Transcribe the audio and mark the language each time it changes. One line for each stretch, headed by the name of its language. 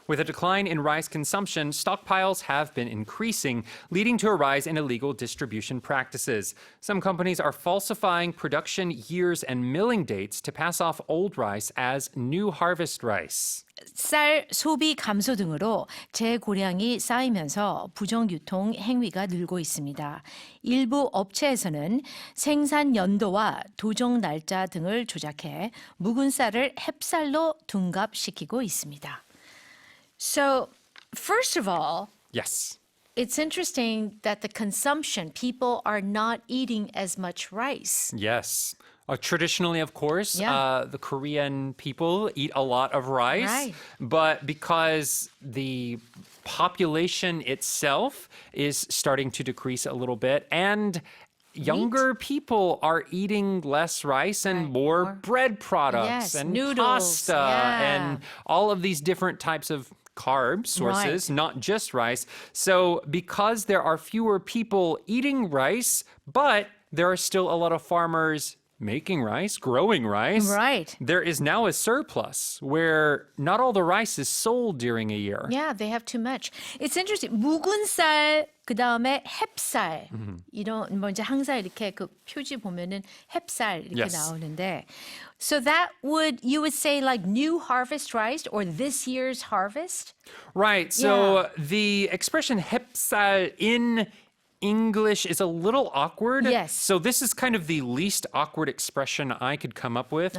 English: With a decline in rice consumption, stockpiles have been increasing, leading to a rise in illegal distribution practices. Some companies are falsifying production years and milling dates to pass off old rice as new harvest rice.
Korean: 쌀 소비 감소 등으로 재고량이 쌓이면서 부정유통 행위가 늘고 있습니다. 일부 업체에서는 생산연도와 도정날짜 등을 조작해 묵은 쌀을 햅쌀로 둔갑시키고 있습니다.
English: So, first of all, Yes. it's interesting that the consumption, people are not eating as much rice. Yes. Traditionally, of course, Yeah. the Korean people eat a lot of rice. Right. But because the population itself is starting to decrease a little bit and younger people are eating less rice and more bread products Yes, and noodles, pasta yeah. and all of these different types of carb sources, not just rice. So because there are fewer people eating rice, but there are still a lot of farmers making rice, growing rice. Right. There is now a surplus where not all the rice is sold during a year. Yeah, they have too much. It's interesting.
Korean: 묵은 쌀 그다음에 햅쌀. 이런 뭐 이제 항상 이렇게 그 표지 보면은 햅쌀 이렇게 Yes. 나오는데
English: so that you would say like new harvest rice or this year's harvest? Right. So the expression 햅쌀 in English is a little awkward. Yes. So this is kind of the least awkward expression I could come up with.